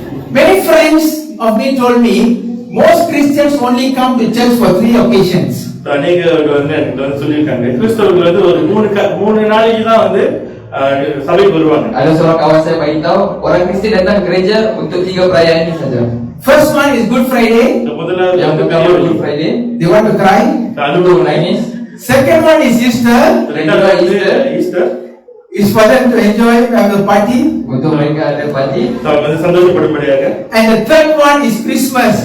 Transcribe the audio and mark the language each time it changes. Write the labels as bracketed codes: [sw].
[en] Many friends of me told me most Christians only come to church for 3 occasions. [ta] அநேகர்கள் வந்து எனக்கு வந்து சொல்லியிருக்காங்க கிறிஸ்தவர்கள் வந்து ஒரு மூணு நாளைக்கு தான் வந்து சபைக்கு வருவாங்க. [ms] Ada seorang kawan saya beritahu orang Kristian datang ke gereja untuk 3 perayaan ini saja. [en] First one is Good Friday. [ta] முதலாவது [ms] Yang pertama Good Friday, [en] They want to cry. [ms] untuk menangis. [en] Second one is Easter. [ta] Easter [en] Is for them to enjoy the party. [ms] Untuk mereka ada parti. [ta] வந்து சந்தோஷப்படும்படியாக. [en] And the third one is Christmas.